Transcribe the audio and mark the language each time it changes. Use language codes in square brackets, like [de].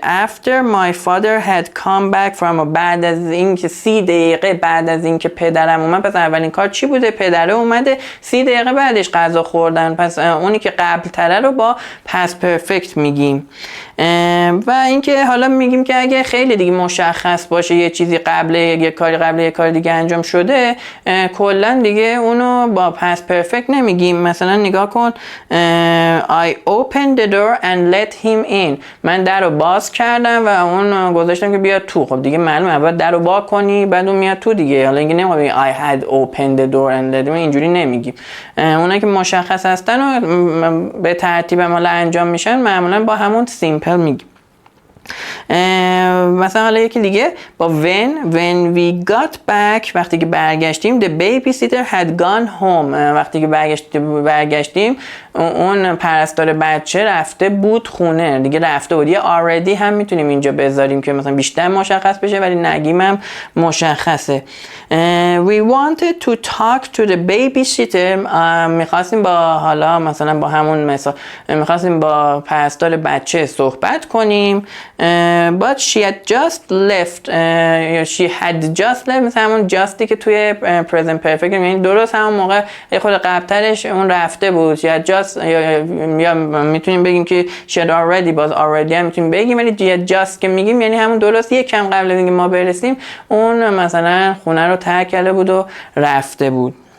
[en] After my father had come back from. [fa] بعد از اینکه 30 دقیقه بعد از اینکه پدرم اومد. پس اولین کار چی بوده؟ پدره اومده 30 دقیقه بعدش غذا خوردن. پس اونی که قبل تره رو با past perfect میگیم. و اینکه حالا میگیم که اگه خیلی دیگه مشخص باشه یه چیزی قبل یه کاری قبل یه کار دیگه انجام شده، کلا دیگه اونو با past perfect نمیگیم. مثلا نگاه کن [en] I opened the door and let him in. [fa] من در رو باز کردم و اون گذاشتم که بیاد تو. خب دیگه معلومه اول در رو باز کنی بعد اون میاد تو دیگه. حالا اینکه نمیگیم [en] I had opened the door and let him in، [fa] اینجوری نمیگیم. اونایی که مشخص هستن و به ترتیب حالا انجام میشن معمولا با همون simple میگیم. مثلا حالا یکی دیگه با [en] when we got back. [fa] وقتی که برگشتیم [en] the babysitter had gone home. [fa] وقتی که برگشتیم اون پرستار بچه رفته بود خونه دیگه، رفته بود. یه already هم میتونیم اینجا بذاریم که مثلا بیشتر مشخص بشه، ولی نگیم هم مشخصه. [en] we wanted to talk to the babysitter. [fa] میخواستیم با حالا مثلا با همون مثال میخواستیم با پرستار بچه صحبت کنیم. [en] but she had just left. she had just left [fa] مثلا همون jusتی که توی present perfect یعنی درست همون موقع خود قبلترش اون رفته بود. [en] she had just [fa] یا میتونیم بگیم که [en] she had already، [fa] باز already هم میتونیم بگیم، ولی she had just که میگیم یعنی همون درست یک کم قبل از اینکه ما برسیم اون مثلا خونه رو ترک کرده بود و رفته بود.